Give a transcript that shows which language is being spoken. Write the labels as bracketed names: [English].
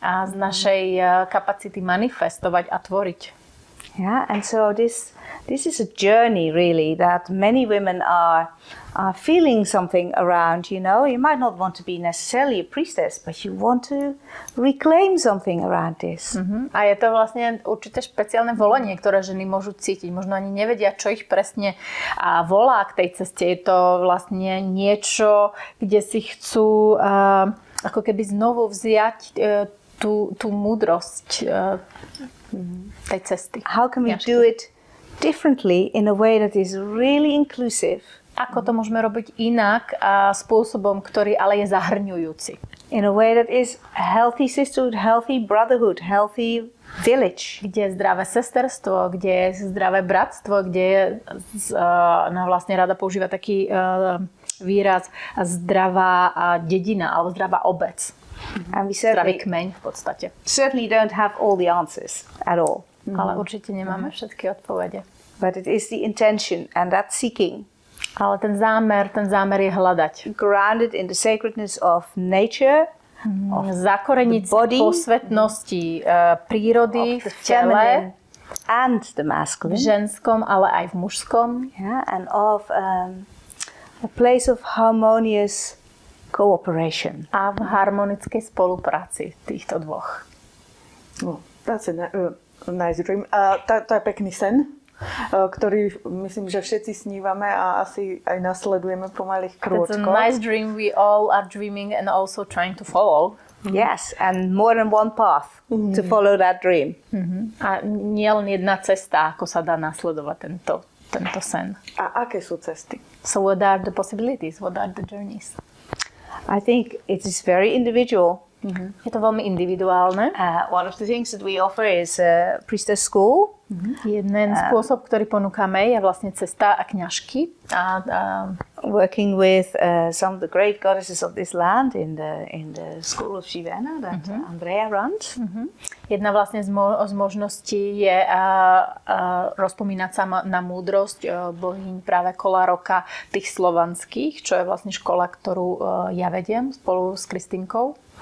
[Slovak] A z našej kapacity manifestovať a tvoriť. [English] Yeah, and so this this is a journey really that many women are feeling something around, you know. You might not want to be necessarily a priestess, but you want to reclaim something around this. [Slovak] A je to vlastne určite špeciálne volenie, ktoré ženy môžu cítiť. Možno ani nevedia, čo ich presne volá k tej ceste. Je to vlastne niečo, kde si chcú ako keby znovu vziať tú múdrosť tej cesty. [English] How can we do it differently in a way that is really inclusive? [Slovak] Ako to môžeme robiť inak a spôsobom, ktorý ale je zahrňujúci. [English] In a way that is healthy sisterhood, healthy brotherhood, healthy village. [Slovak] Kde je zdravé sesterstvo, kde je zdravé bratstvo, kde je, vlastne rada používa taký výraz zdravá dedina alebo zdravá obec. [English] And we [Slovak] zdravý kmeň v podstate. [English] Certainly don't have all the answers at all. [Slovak] Ale určite nemáme všetky odpovede. [English] But it is the intention and that seeking. [Slovak] Ale ten zámer je hľadať. [English] Grounded in the sacredness of nature, [Slovak] zakoreniť posvetnosti prírody v tele [English] and the masculine, [Slovak] v ženskom, ale aj v mužskom. [English] Yeah, and of a place of harmonious cooperation. [Slovak] A v harmonickej spolupráci týchto dvoch. [English] That's a nice dream. [Slovak] To je pekný sen, ktorý myslím, že všetci snívame a asi aj nasledujeme po malých krôčkoch. [English] That's a nice dream we all are dreaming and also trying to follow. Yes, and more than one path to follow that dream. [Slovak] A nie len jedna cesta, ako sa dá nasledovať tento sen. A aké sú cesty? [English] So what are the possibilities? What are the journeys? I think it is very individual. [Slovak] Je to veľmi individuálne. [English] One of the things that we offer is a priestess school. [Slovak] Jeden spôsob, ktorý ponúkame, je vlastne cesta a kňažky. [English] Working with some of the great goddesses of this land in the school of Živote that Andrea runs. [Slovak] Jedna vlastne z možností je rozpomínať sa na múdrosť bohyň práve kola roka tých slovanských, čo je vlastne škola, ktorú ja vediem spolu s Kristinkou.